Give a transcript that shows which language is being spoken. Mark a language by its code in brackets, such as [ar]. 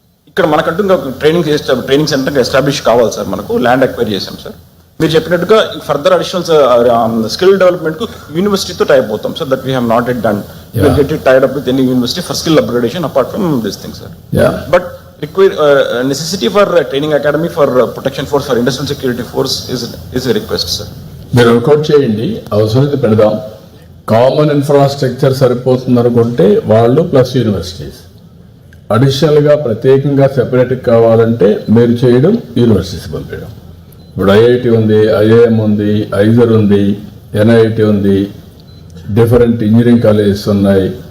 [te] ఇక్కడ మనకంటూ ఇంకా ట్రైనింగ్ సెంటర్ ఎస్టాబ్లిష్ కావాలి సార్. మనకు ల్యాండ్ అక్వైర్ చేసాం సార్. మీరు చెప్పినట్టుగా ఫర్దర్ అడిషనల్ స్కిల్ డెవలప్మెంట్ కు యూనివర్సిటీతో టైప్ అవుతాం sir. [en] That we have not yet done. Get it tied up with any university for skill upgradation apart from this thing sir. But necessity for training academy for protection force for industrial security force is a request, sir. [te] మీరు work out చేయండి, అవసరమైతే పెడదాం. Common infrastructure సరిపోతుంది అనుకుంటే వాళ్ళు plus universities అడిషనల్గా ప్రత్యేకంగా separate కావాలంటే మీరు చేయడం, యూనివర్సిటీస్ పంపించడం. ఇప్పుడు ఐఐటి ఉంది, ఐఐఎం ఉంది, ఐజర్ ఉంది, ఎన్ఐటి ఉంది, డిఫరెంట్ ఇంజనీరింగ్ కాలేజెస్ ఉన్నాయి.